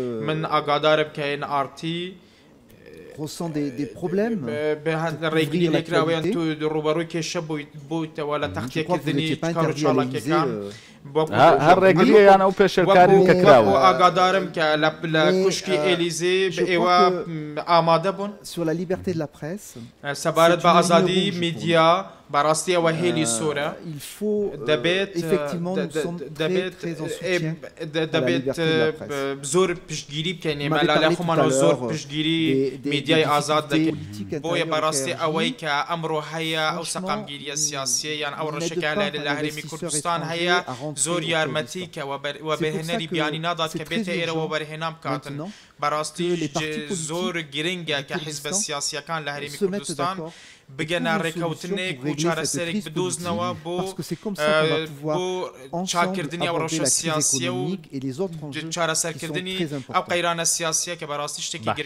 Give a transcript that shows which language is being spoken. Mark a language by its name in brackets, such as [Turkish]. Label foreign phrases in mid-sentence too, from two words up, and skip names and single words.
[Central Kurdish] من ئاگادارم کە NRT [French] ressent des problèmes [Central Kurdish] ڕێگری لێکراویان تو ڕوبەڕووی کێشە بوویتەوە لە تەختێکردنی کار و چاڵکیەکان هەر ڕێگریان ئەو پێشێلکارین کە کراوە ئاگادارم کە لە کوشکی ئێلیزێ ئێوە ئامادە بوون [French] sur la liberté de la presse [Central Kurdish] سەبارەت بە ئازادی میدیا بەڕاستی ئەوە هێلی سۆرە [French] il faut effectivement nous sommes très en soutien [Central Kurdish] دەبێت زۆر پشتگیری بکەین ئێمە لە خۆمانەوە زۆر پشتگیری میدیای ئازاد دەکەین بۆیە بەڕاستی ئەوەی کە ئەمڕۆ هەیە ئەو سەقامگیریە سیاسیە یان ئەو ڕەشێکە لە هەرێمی کوردستان هەیە زۆر یارمەتی کە وەبەرهێنەری بیانی نادات کە بێتە ئێرەوە بەرهێنام بکاتن بەڕاستی زۆر گرنگە کە حیزبە سیاسیەکان لە هەرێمی کوردستان بگەنە ڕێکەوتنێک و چارەسەرێک بدۆزنەوە بۆ چاکردنی ئەو ڕەشە سیاسیە و چارەسەرکردنی ئەو قەیرانە سیاسیە کە بەڕاستی شتێکی